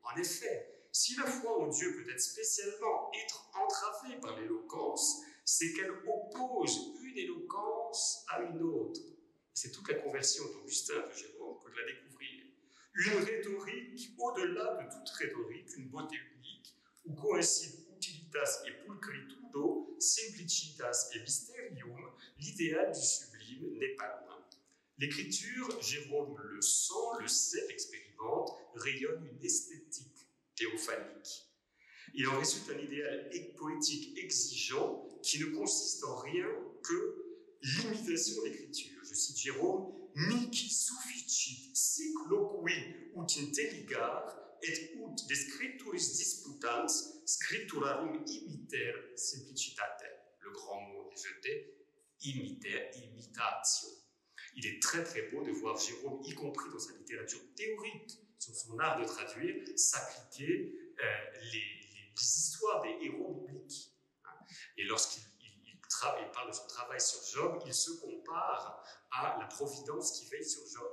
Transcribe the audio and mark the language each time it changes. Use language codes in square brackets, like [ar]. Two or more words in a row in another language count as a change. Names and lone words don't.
[fr] En effet, si la foi en Dieu peut être spécialement être entravée par l'éloquence, c'est qu'elle oppose une éloquence à une autre. C'est toute la conversion d'Augustin, de Jérôme, que de la découvrir. Une rhétorique au-delà de toute rhétorique, une beauté unique, où coïncident [la] utilitas et pulchritudo, simplicitas et mysterium, [fr] l'idéal du sublime n'est pas loin. L'écriture, Jérôme le sent, le sait, l'expérimente, rayonne une esthétique théophanique. Il en résulte un idéal poétique exigeant qui ne consiste en rien que l'imitation de l'écriture. Je cite Jérôme, « [la] Mihi sufficit sic loqui ut intelligar et ut de scripturis disputans scripturarum imiter simplicitatem ». [fr] Le grand mot est jeté, imitatio. Il est très très beau de voir Jérôme, y compris dans sa littérature théorique, sur son art de traduire, s'appliquer les histoires des héros bibliques. Et lorsqu'il parle de son travail sur Job, il se compare à la providence qui veille sur Job.